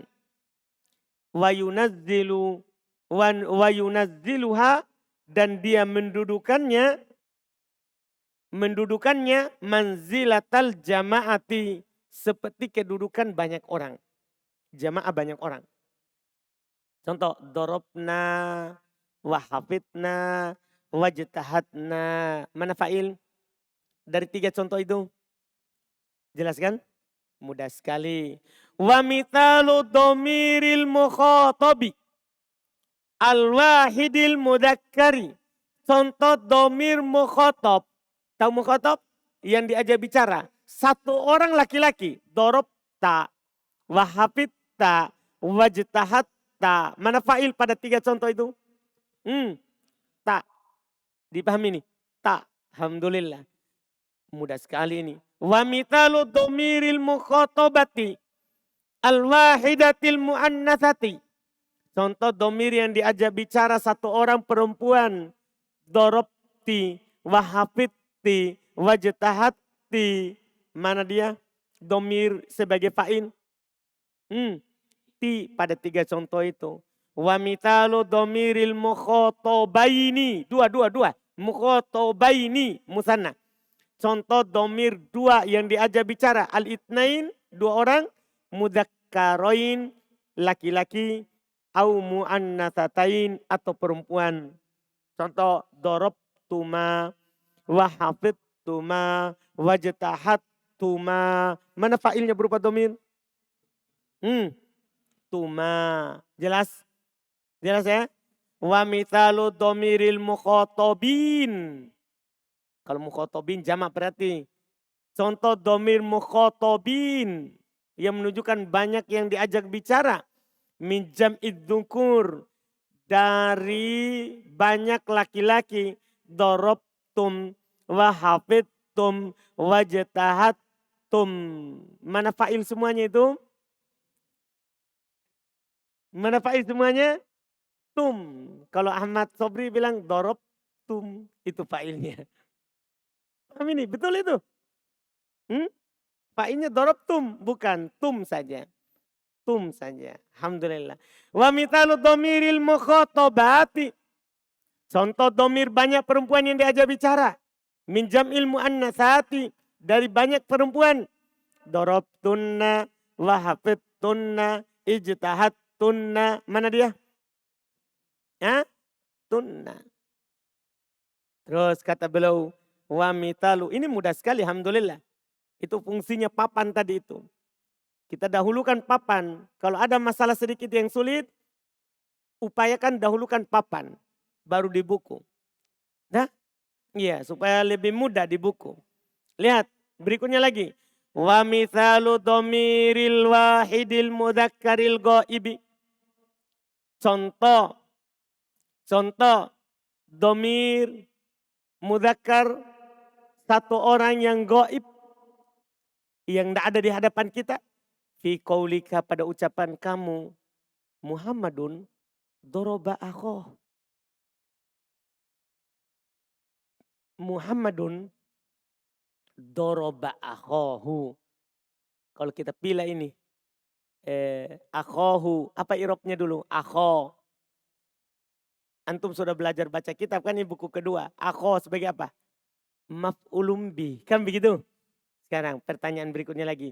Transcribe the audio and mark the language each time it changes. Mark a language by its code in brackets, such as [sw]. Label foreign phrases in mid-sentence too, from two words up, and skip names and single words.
[ar] ويُنزِّلها, [id] dan dia mendudukannya [ar] منزلةَ الجماعة, [id] seperti kedudukan banyak orang. Jamaah banyak orang. [ar] Contoh ضربنا وحفظنا واجتهدنا. [id] Mana fa'il? Dari 3 contoh itu. Jelaskan? Mudah sekali. [ar] ومثال ضمير المخاطب الواحد المذكر. [id] Contoh domir mukhotob. Tahu mukhotob? Yang diajak bicara. Satu orang laki-laki. [ar] ضربتَ وحفظتَ واجتهدتَ. [id] Mana fa'il pada 3 contoh itu? Tak. Dipahami nih? Tak. Alhamdulillah. Mudah sekali ini. [ar] ومثال ضمير المخاطبة الواحدة المؤنثة. [id] Contoh domir yang diajak bicara satu orang perempuan. [ar] ضربتِ وحفظتِ واجتهدتِ. [id] Mana dia? Domir sebagai fa'il. Ti pada 3 contoh itu. [ar] ومثال ضمير المخاطبَين. Dua. المخاطبَين مثنى. [id] Contoh domir 2 yang diajak bicara. Al-itnain, 2 orang. Mudzakkarain, laki-laki. [ar] أو مؤنثتين, [id] atau perempuan. [ar] Contoh ضربتما وحفظتما واجتهدتما. [id] Mana fa'ilnya berupa domir? Tuma. Jelas? Jelas ya? [ar] ومثال ضمير المخاطبين. [id] Kalau mukhotobin jamak berarti. Contoh domir mukhotobin. Yang menunjukkan banyak yang diajak bicara. [ar] من جمع الذكور. [id] Dari banyak laki-laki. [ar] ضربتم وحفظتم واجتهدتم. [id] Mana fa'il semuanya itu? Mana fa'il semuanya? Tum. Kalau Ahmad Sobri bilang dorobtum. Itu fa'ilnya. Paham ini? Betul itu? Fa'ilnya dorobtum. Bukan tum saja. Tum saja. Alhamdulillah. [ar] ومثال ضمير المخاطبات. [id] Contoh domir banyak perempuan yang diajak bicara. [ar] من جمع المؤنثات. [id] Dari banyak perempuan. [ar] ضربتنّ وحفظتنّ واجتهدتنّ. [id] Mana dia? Tunna. Terus kata beliau. [ar] ومثال. [id] Ini mudah sekali, alhamdulillah. Itu fungsinya papan tadi itu. Kita dahulukan papan. Kalau ada masalah sedikit yang sulit, upayakan dahulukan papan. Baru di buku. Nah, iya, supaya lebih mudah di buku. Lihat, berikutnya lagi. [ar] ومثال ضمير الواحد المذكر الغائب. [id] Contoh domir mudzakkar satu orang yang gaib. Yang tidak ada di hadapan kita. [ar] في قولك, [id] pada ucapan kamu. [ar] محمدٌ ضرب أخاه. محمدٌ ضرب أخاه. [id] Kalau kita pilih ini. Akhohu. Apa irobnya dulu? Akhoh. Antum sudah belajar baca kitab kan, ini buku kedua. Akhoh sebagai apa? [ar] مفعول به. [id] Kan begitu? Sekarang pertanyaan berikutnya lagi.